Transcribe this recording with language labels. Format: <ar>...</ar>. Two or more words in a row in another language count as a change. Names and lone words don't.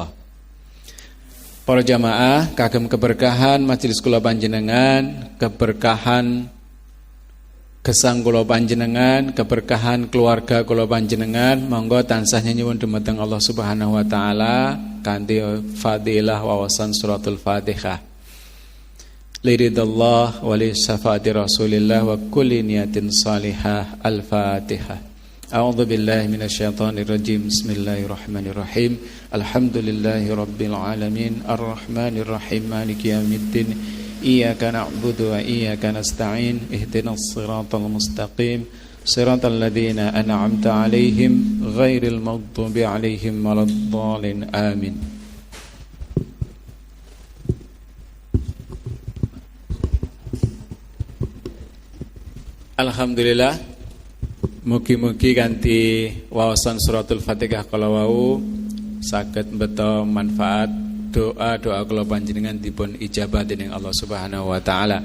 <jv>Para jamaah kagem keberkahan majelis kula panjenengan, keberkahan gesang kula panjenengan, keberkahan keluarga kula panjenengan, monggo tansah nyuwun dumateng</jv> <ar>الله سبحانه وتعالى</ar> <jv>kanthi fadilah wawasan</jv> <ar>سورة الفاتحة. لرضا الله ولشفاعة رسول الله وكل نية صالحة. Al-Fatihah. أعوذ بالله من الشيطان الرجيم. بسم الله الرحمن الرحيم. الحمد لله رب العالمين الرحمن الرحيم مالك يوم الدين. إياك نعبد وإياك نستعين. اهدنا الصراط المستقيم. صراط الذين أنعمت عليهم غير المغضوب عليهم ولا الضالين. Amin.</ar> <jv>Alhamdulillah, mugi-mugi kanthi wawasan</jv> <ar>سورة الفاتحة</ar> <jv>kala wau saged mbeta manfaat doa-doa kula panjenengan dipun ijabah dening</jv> <ar>الله سبحانه وتعالى.</ar>